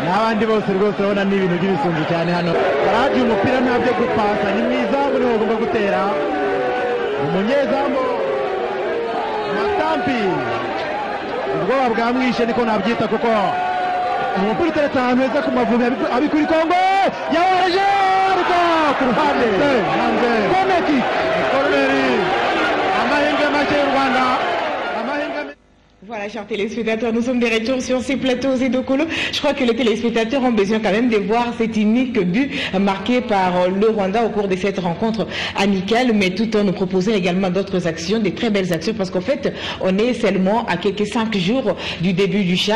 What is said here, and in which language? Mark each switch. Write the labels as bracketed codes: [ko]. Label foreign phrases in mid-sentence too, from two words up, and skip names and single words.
[rw] n'abandi bose rwose urabona ni ibintu by'ibisunzu cyane hano Faraji umupira ntabyo gupasa ni mwiza buri bagomba gutera umunyezamu Matampi ubwoba bwamwishe niko nabyita kuko umupira uteretse ahantu heza ku Mavubi abikuri Kongo yawaje ariko ku ruhande hanze Corneri amahirwe make y'u Rwanda. [fr] Voilà, chers téléspectateurs, nous sommes de retour sur ces plateaux et de Colo. Je crois que les téléspectateurs ont besoin quand même de voir cet unique but marqué par le Rwanda au cours de cette rencontre amicale, mais tout en nous proposant également d'autres actions, des très belles actions, parce qu'en fait, on est seulement à quelques 5 jours du début du CHAN.